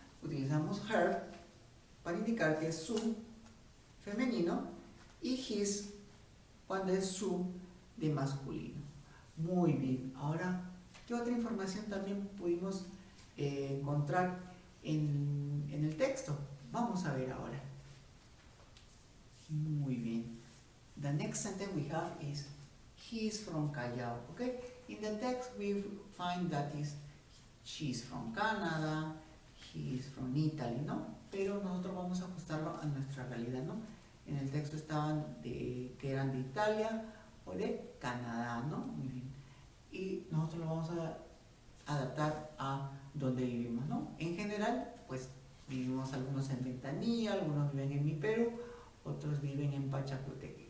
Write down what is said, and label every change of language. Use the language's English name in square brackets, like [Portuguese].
[Spanish] Utilizamos her para indicar que es su femenino y his cuando es su de masculino. Muy bien. Ahora, ¿qué otra información también pudimos encontrar en el texto? Vamos a ver ahora. Muy bien. [English] The next sentence we have is he is from Callao. Okay? In the text we find that she's from Canada, he is from Italy, ¿no? [Spanish] Pero nosotros vamos a ajustarlo a nuestra realidad, ¿no? En el texto estaban que eran de Italia o de Canadá, ¿no? Muy bien. Y nosotros lo vamos a adaptar a donde vivimos, ¿no? En general, pues vivimos algunos en Ventanilla, algunos viven en Mi Perú, otros viven en Pachacútec.